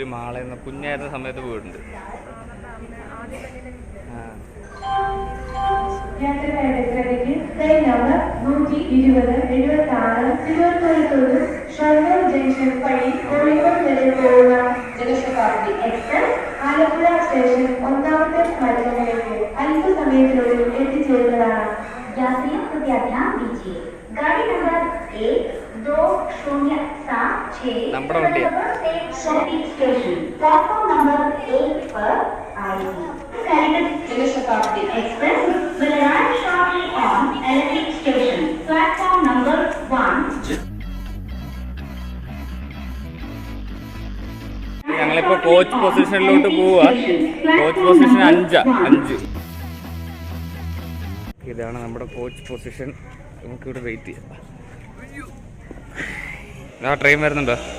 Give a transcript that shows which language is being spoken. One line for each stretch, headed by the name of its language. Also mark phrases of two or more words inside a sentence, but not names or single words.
Malayalam: മാളെന്ന കുഞ്ഞായിരുന്ന സമയത്ത് പോയിട്ടുണ്ട്.
English: train number
Malayalam: 120-76 തിരുവനന്തപുരത്തോട് ഷൊർണൂർ ജംഗ്ഷൻ വഴി കോഴിക്കോട് വരെ പോകുന്ന ജനശതാബ്ദി എക്സ്പ്രസ് ആലപ്പുഴ സ്റ്റേഷൻ 1ാമത്തെ പ്ലാറ്റ്ഫോമിലേക്ക് അല്പസമയത്തിനുള്ളിൽ എത്തിച്ചേരുന്നതാണ്.
Hindi: यात्रियों कृपया ध्यान दीजिए, गाड़ी नंबर 1207 6 स्टेशन
English: platform number
Hindi: 1 पर आएगी.
English: जनशताब्दी एक्सप्रेस will arrive shortly on Electric Station, platform number 1.
Malayalam: ഞങ്ങളിപ്പോ കോച്ച് പൊസിഷനിലോട്ട് പോവുക.
English: coach position
Malayalam: 5. ഇതാണ് നമ്മുടെ
English: coach position.
Malayalam: നമുക്കിവിടെ വെയിറ്റ് ചെയ്യാം. ആ ട്രെയിൻ വരുന്നുണ്ടോ?